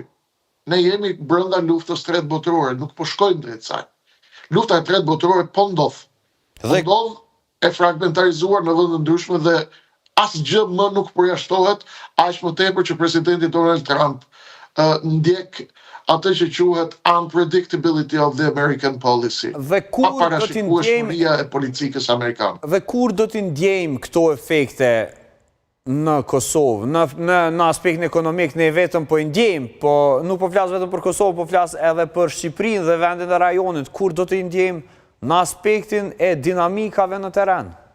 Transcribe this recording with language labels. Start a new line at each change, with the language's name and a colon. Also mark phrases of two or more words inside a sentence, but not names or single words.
Albanian: Ne jemi brenda luftës së tretë botërore, nuk po shkojmë drejt saj. Lufta e tretë botërore po ndodh. Po ndodh e fragmentarizuar në vende ndryshme dhe asgjë më nuk përjashtohet, aq më tepër që presidenti Donald Trump ndjek atë që quhet
English: unpredictability of the American policy.
Albanian: Dhe kur do t'i ndjejmë e politikës amerikane. Dhe kur do t'i ndjejmë këto efekte në Kosovë, në aspektin ekonomik, ne vetëm po i ndjejmë, po nuk po flas vetëm për Kosovë, po flas edhe për Shqipërinë dhe vendin e rajonit, kur do t'i ndjejmë në aspektin e dinamikave në teren?